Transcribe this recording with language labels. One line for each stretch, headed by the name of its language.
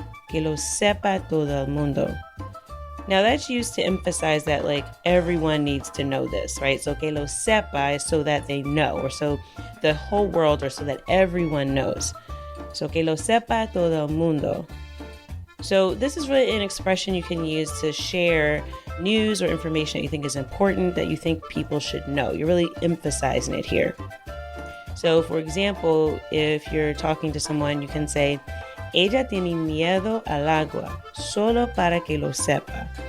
Spanish: Que lo sepa todo el mundo.
English: Now that's used to emphasize that everyone needs to know this, right? So
Spanish: que lo sepa
English: is so that they know, or so the whole world, or so that everyone knows.
Spanish: So que lo sepa todo el mundo.
English: So this is really an expression you can use to share news or information that you think is important, that you think people should know. You're really emphasizing it here. So for example, if you're talking to someone, you can say,
Spanish: ella tiene miedo al agua, solo para que lo sepa.